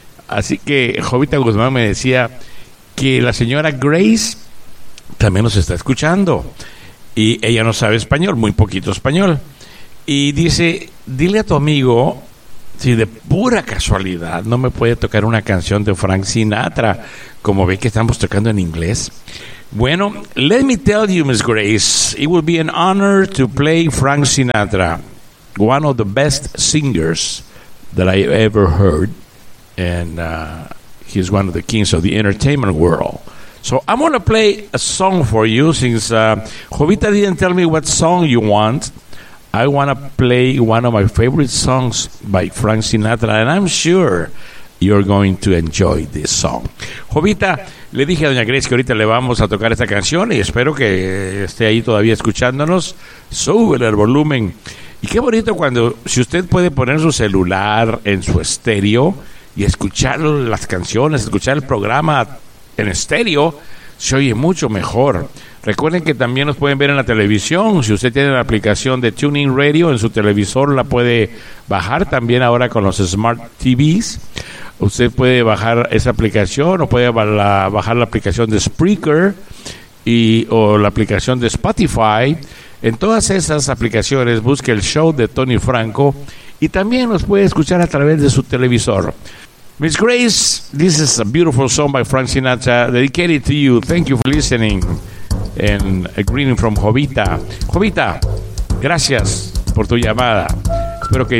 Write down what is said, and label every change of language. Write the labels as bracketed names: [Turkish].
[Spanish] Así que Jovita Guzmán me decía que la señora Grace también nos está escuchando. Y ella no sabe español, muy poquito español. Y dice: dile a tu amigo, si de pura casualidad no me puede tocar una canción de Frank Sinatra, como ve que estamos tocando en inglés. [English] Bueno, let me tell you, Miss Grace, it would be an honor to play Frank Sinatra, one of the best singers that I ever heard, and he's one of the kings of the entertainment world. So I'm going to play a song for you, since Jovita didn't tell me what song you want. I want to play one of my favorite songs by Frank Sinatra, and I'm sure you're going to enjoy this song. [Spanish] Jovita, le dije a Doña Grace que ahorita le vamos a tocar esta canción y espero que esté ahí todavía escuchándonos. Súbele el volumen. Y qué bonito cuando, si usted puede poner su celular en su estéreo y escuchar las canciones, escuchar el programa en estéreo, se oye mucho mejor. Recuerden que también nos pueden ver en la televisión. Si usted tiene la aplicación de Tuning Radio en su televisor, la puede bajar también ahora con los Smart TVs. Usted puede bajar esa aplicación o puede bajar la aplicación de Spreaker y o la aplicación de Spotify. En todas esas aplicaciones busque el show de Tony Franco y también nos puede escuchar a través de su televisor. [English] Miss Grace, this is a beautiful song by Frank Sinatra, dedicated to you. Thank you for listening. And a greeting from Jovita. [Spanish] Jovita, gracias por tu llamada. Espero que